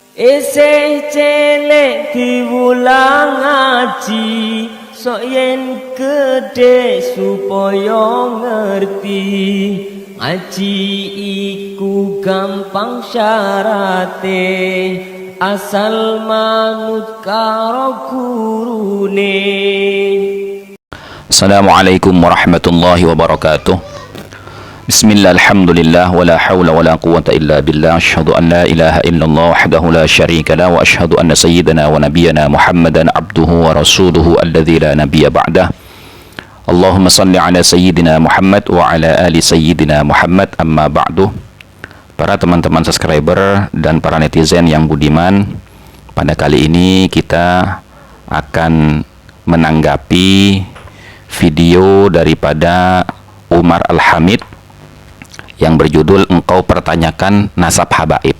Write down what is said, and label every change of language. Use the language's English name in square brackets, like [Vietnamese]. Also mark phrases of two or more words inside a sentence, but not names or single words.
[Javanese] Isih cilik diwulang ngaji, sok yen gedhe supaya ngerti. Ngaji iku gampang syarate, asal manut karo gurune. [Arabic] السلام عليكم ورحمة الله وبركاته. بسم الله، الحمد لله، ولا حول ولا قوة إلا بالله. أشهد أن لا إله إلا الله وحده لا شريك له، وأشهد أن سيدنا ونبينا محمدا عبده ورسوله الذي لا نبي بعده. اللهم صل على سيدنا محمد وعلى آل سيدنا محمد، أما بعد. [Indonesian] Para teman-teman subscriber dan para netizen yang budiman, pada kali ini kita akan menanggapi video daripada Umar Al-Hamid yang berjudul "Engkau Pertanyakan Nasab Habaib".